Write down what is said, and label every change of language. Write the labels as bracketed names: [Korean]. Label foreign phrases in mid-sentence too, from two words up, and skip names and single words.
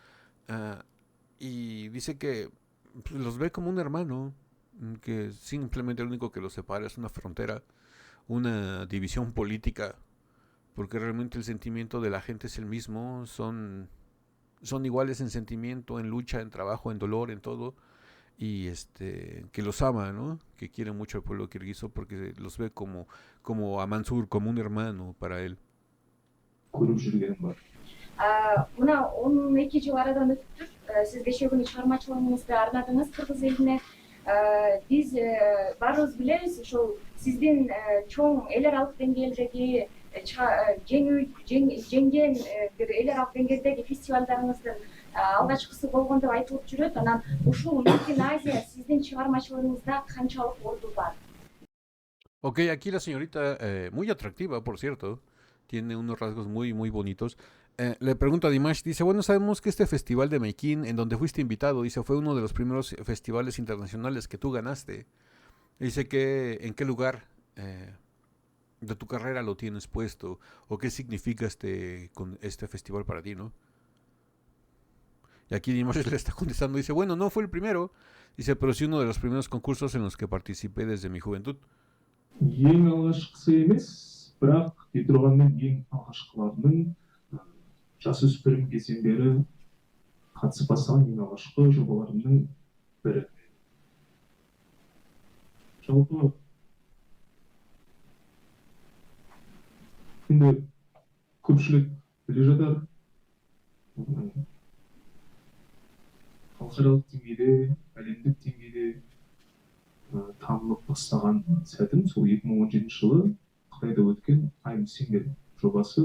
[Spanish] Y dice que pues, los ve como un hermano, que simplemente lo único que los separa es una frontera, una división política, porque realmente el sentimiento de la gente es el mismo, son iguales en sentimiento, en lucha, en trabajo, en dolor, en todo. Y que los ama, ¿no? Que quiere mucho al pueblo kirguizo porque los ve como a Mansur, como un hermano para él. [Kyrgyz] Мына 12 жыл арадан өтүп тур. Сиз кечээ күнү чыгармачылыгыңызды арнадыңыз кыргыз элине. Биз баарыбыз билебиз, ошол сиздин чоң эл аралык деңгээлдеги жеңген бир эл аралык деңгээлдеги фестивалдарыңыздын алгачкысы болгон деп айтылып жүрөт. Анан ушул Мейкин Азия сиздин чыгармачылыгыңызда канчалык орду бар? [Spanish] Ok, aquí la señorita, muy atractiva, por cierto, tiene unos rasgos muy, muy bonitos. Le pregunto a Dimash, dice, bueno, sabemos que este festival de Meikin, en donde fuiste invitado, dice, fue uno de los primeros festivales internacionales que tú ganaste. Dice que, ¿en qué lugar de tu carrera lo tienes puesto? ¿O qué significa con este festival para ti, no? Y aquí Dimash le está contestando, dice, bueno, no fue el primero, dice, pero sí uno de los primeros concursos en los que participé desde mi juventud. [Kazakh] Ең алғашқысы емес, бірақ Петрованың ең алғашқыларының жасөспірім кезден бері қатысып бастаған ең алғашқы жобаларымның бірі. Жалпы енді көпшілік біле жатар, халықаралық деңгейде, әлемдік деңгейде танылып бастаған сәтім сол 2017 жылы Қытайда өткен I'm Singer жобасы.